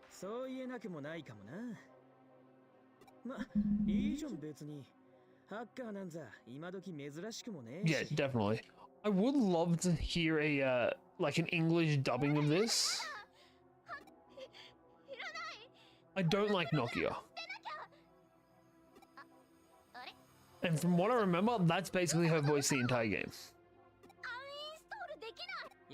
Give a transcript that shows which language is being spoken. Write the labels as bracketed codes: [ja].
[ja] そう言えなくもないかもな。ま、いいじゃん別に。ハッカーなんざ今時珍しくもねえし。 [en] Yeah, definitely. I would love to hear a like an English dubbing of this. I don't like Nokia. And from what I remember, that's basically her voice the entire game. [ja] アンインストールできない。